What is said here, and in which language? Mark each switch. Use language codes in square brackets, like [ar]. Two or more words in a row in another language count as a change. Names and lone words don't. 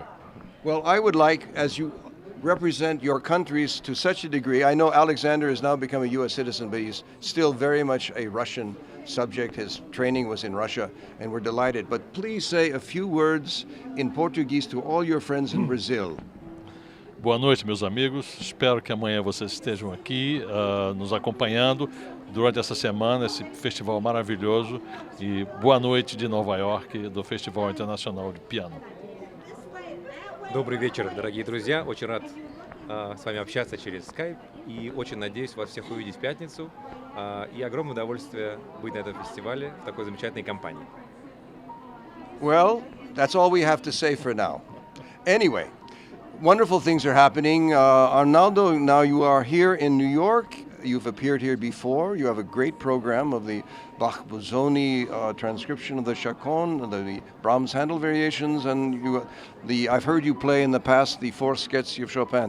[en] Well, I would like, as you represent your countries to such a degree, I know Alexander has now become a U.S. citizen, but he's still very much a Russian subject. His training was in Russia, and we're delighted. But please say a few words in Portuguese to all your friends in Brazil. [pt] Boa noite, meus amigos. Espero que amanhã vocês estejam aqui nos acompanhando durante essa semana, esse festival maravilhoso. E boa noite de Nova York, do Festival Internacional de Piano. [ru] Добрый вечер, дорогие друзья. Очень рад с вами общаться через Skype и очень надеюсь вас всех увидеть в пятницу. И огромное удовольствие быть на этом фестивале в такой замечательной компании. [en] Well, that's all we have to say for now. Anyway, wonderful things are happening. Arnaldo, now you are here in New York. You've appeared here before. You have a great program of the Bach-Bozzoni transcription of the Chaconne, the Brahms-Handel variations, and I've heard you play in the past the four scherzi of Chopin.